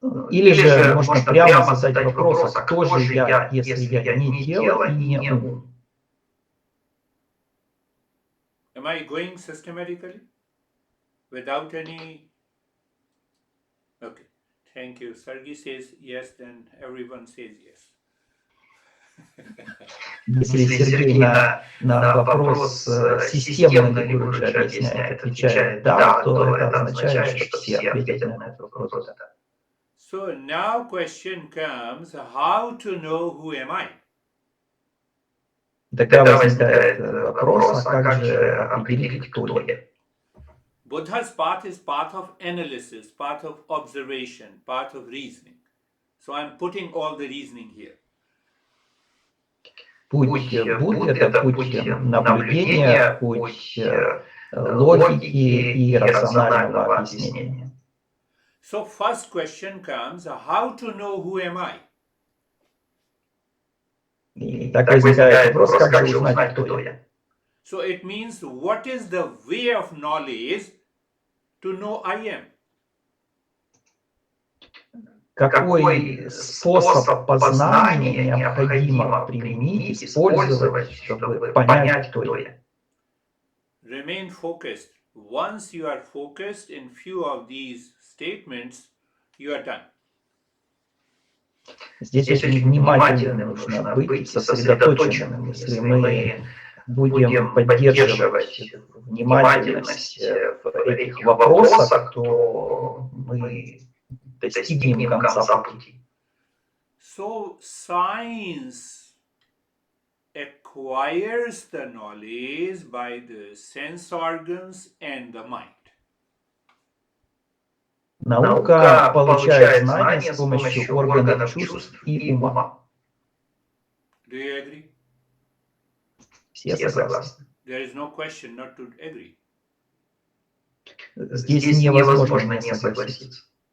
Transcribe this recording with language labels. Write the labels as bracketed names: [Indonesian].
[Russian] Или же можно прямо задать вопрос, а кто же я, если я не тело и не ум? [English] Am I going systematically? Without any... Okay, thank you. Sergey says yes, then everyone says yes. [Russian] Если Сергей на вопрос системно ли Гуру объясняет, отвечает «да», то это означает, что все ответят на этот вопрос «да». [English] So now question comes, how to know who am I? [Russian] Тогда возникает вопрос, а как же определить, кто я? [English] Buddha's path is path of analysis, path of observation, path of reasoning. So I'm putting all the reasoning here. [Russian] Путь Будды – это путь наблюдения, путь логики и рационального объяснения. [English] So first question comes, how to know who am I? [Russian] И так возникает вопрос, как же узнать, кто я? [English] So it means, what is the way of knowledge to know I am? [Russian] Какой способ познания необходимо применить, использовать, чтобы понять, кто я? [English] Remain focused. Once you are focused in few of these statements, you are done. [Russian] Здесь очень внимательно нужно быть, сосредоточенным. Если мы будем поддерживать внимательность в этих вопросах, то мы достигнем конца пути. [English] So science acquires the knowledge by the sense organs and the mind. [Russian] Наука получает знания с помощью органов чувств и ума. [English] Do you agree? [Russian] Все согласны. [English] There is no question not to agree. [Russian] Здесь невозможно не согласиться.